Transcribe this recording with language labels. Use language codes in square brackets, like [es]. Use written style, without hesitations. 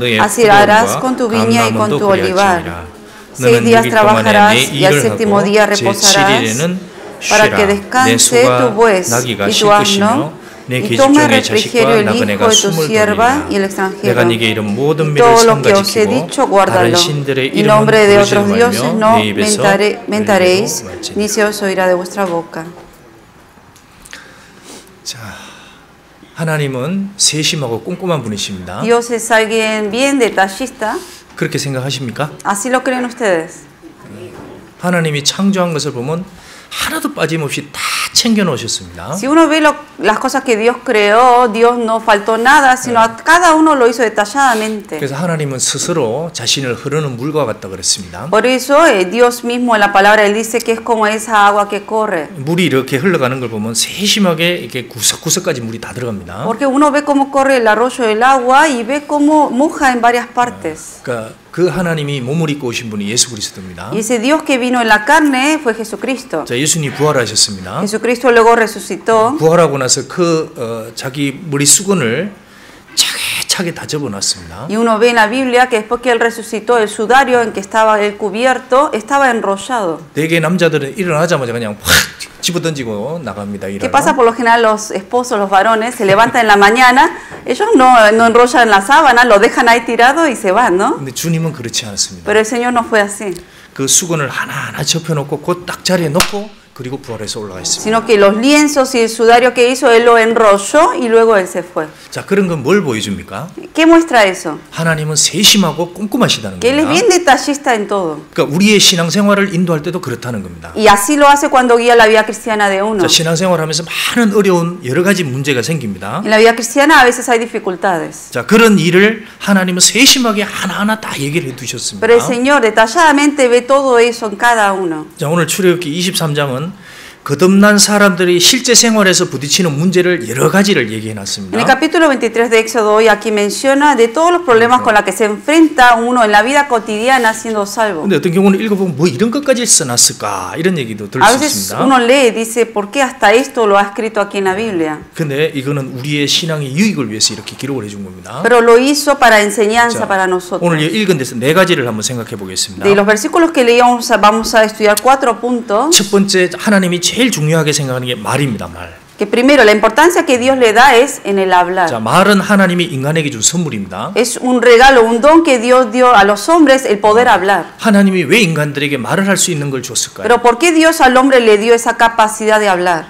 [es] Así harás con tu viña y con tu olivar. 6 días trabajarás y al séptimo día reposarás, para que descanse tu buey y tu asno, y tome refrigerio el hijo de tu sierva y el extranjero. Y todo lo que os he dicho, guárdalo. Y nombre de otros dioses no mentaréis, ni se os oirá de vuestra boca. [ko] 자, 하나님은 세심하고 꼼꼼한 분이십니다. [es] Dios es alguien bien detallista. [ko] 그렇게 생각하십니까? [es] ¿Así lo creen ustedes? [ko] 하나님이 창조한 것을 보면 하나도 빠짐없이 다 챙겨 놓으셨습니다. [es] Si uno ve las cosas que Dios creó, Dios no faltó nada, sino a cada uno lo hizo detalladamente. [ko] 그래서 하나님은 스스로 자신을 흐르는 물과 같다 그랬습니다. [es] Por eso Dios mismo en la palabra él dice que es como esa agua que corre. [ko] 물이 이렇게 흘러가는 걸 보면 세심하게 이렇게 구석구석까지 물이 다 들어갑니다. [es] Porque uno ve cómo corre el arroyo del agua y ve cómo moja en varias partes. [ko] 그러니까 그 하나님이 몸을 입고 오신 분이 예수 그리스도입니다. [es] Y ese Dios que vino en la carne fue Jesucristo. [ko] 자, 예수님이 부활하셨습니다. [es] Jesucristo luego resucitó. [ko] 부활하고 나서 자기 머리 수건을 차게 다 접어놨습니다. [es] Y uno ve en la Biblia que después que él resucitó, el sudario en que estaba él cubierto estaba enrollado. [ko] 대개 남자들은 일어나자마자 그냥 확 집어던지고 나갑니다. [es] ¿Qué pasa por lo general los esposos, los varones, se levantan en la mañana, ellos no enrollan la sábana, lo dejan ahí tirado y se van, ¿no? [ko] 근데 주님은 그렇지 않았습니다. [es] Pero el Señor no fue así. [ko] 그 수건을 하나하나 접혀놓고 그 딱 자리에 놓고 그리고 부활해서 올라가 있습니다. [es] Sino que los lienzos y el sudario que hizo él lo enrolló y luego él se fue. [ko] 자, 그런 건 뭘 보여줍니까? [es] ¿Qué muestra eso? [ko] 하나님은 세심하고 꼼꼼하시다는 [es] Que él es [ko] 겁니다. [es] bien detallista en todo. [ko] 그러니까 우리의 신앙생활을 인도할 때도 그렇다는 겁니다. [es] Y así lo hace cuando guía la vida cristiana de uno. [ko] 자, 신앙생활하면서 많은 어려운 여러 가지 문제가 생깁니다. [es] En la vida cristiana a veces hay dificultades. [ko] 자, 그런 일을 하나님은 세심하게 하나하나 다 얘기를 해두셨습니다. [es] Pero el Señor detalladamente ve todo eso en cada uno. [ko] 자, 오늘 출애굽기 23장은 거듭난 사람들이 실제 생활에서 부딪히는 문제를 여러 가지를 얘기해 놨습니다. [es] En el capítulo 23 de Éxodo hoy aquí menciona de todos los problemas con los que se enfrenta uno en la vida cotidiana siendo salvo. [ko] 근데 어떤 경우는 읽어보면 뭐 이런 것까지 써놨을까 이런 얘기도 들을 [es] A [ko] 수 [es] veces [ko] 있습니다. [es] uno lee y dice ¿por qué hasta esto lo ha escrito aquí en la Biblia? [ko] 근데 이거는 우리의 신앙의 유익을 위해서 이렇게 기록을 해준 겁니다. [es] Pero lo hizo para enseñanza [ko] 자, [es] para nosotros. [ko] 오늘 읽은 데서 네 가지를 한번 생각해 보겠습니다. De los versículos que leíamos vamos a estudiar 4 puntos. 첫 번째 하나님이 제일 중요하게 생각하는 게 말입니다. 말. [es] Que primero la importancia que Dios le da es en el hablar. [ko] 자, 말은 하나님이 인간에게 준 선물입니다. [es] Es un regalo, un don que Dios dio a los hombres el poder hablar. [ko] 하나님이 왜 인간들에게 말을 할 수 있는 걸 줬을까요? [es] Pero ¿por qué Dios al hombre le dio esa capacidad de hablar?